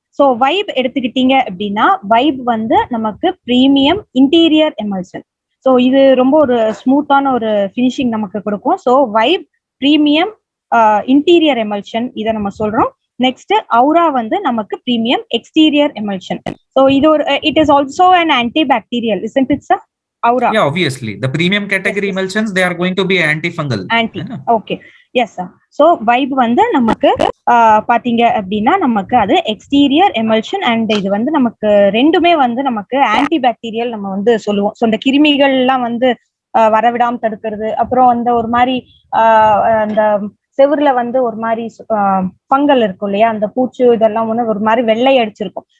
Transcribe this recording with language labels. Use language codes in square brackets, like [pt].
[ta] So vibe எடுத்துக்கிட்டீங்க அப்படின்னா vibe வந்து நமக்கு பிரீமியம் இன்டீரியர் எமல்ஷன். ஸோ இது ரொம்ப ஒரு ஸ்மூத்தான ஒரு ஃபினிஷிங் நமக்கு கொடுக்கும். So vibe premium interior emulsion இதை நம்ம சொல்றோம். நெக்ஸ்ட் அவுரா வந்து நமக்கு பிரீமியம் எக்ஸ்டீரியர் எமல்ஷன். [en] so [ta] இது ஒரு [en] It is also an antibacterial, isn't it sir? Aura. Yeah, obviously the premium category emulsions, they are going to be antifungal. Okay, yes sir. [ta] So vibe வந்து நமக்கு பாத்தீங்க அப்படின்னா நமக்கு அது எக்ஸ்டீரியர் எமல்ஷன் அண்ட் இது வந்து நமக்கு ரெண்டுமே வந்து நமக்கு ஆன்டிபாக்டீரியல் நம்ம வந்து சொல்லுவோம். ஸோ இந்த கிருமிகள் எல்லாம் வந்து வரவிடாம தடுக்கிறது, அப்புறம் அந்த ஒரு மாதிரி அந்த செவுர்ல வந்து ஒரு மாதிரி ஃபங்கல் இருக்கும் இல்லையா, அந்த பூச்சு இதெல்லாம் வந்து ஒரு மாதிரி வெள்ளை அடிச்சிருக்கும்.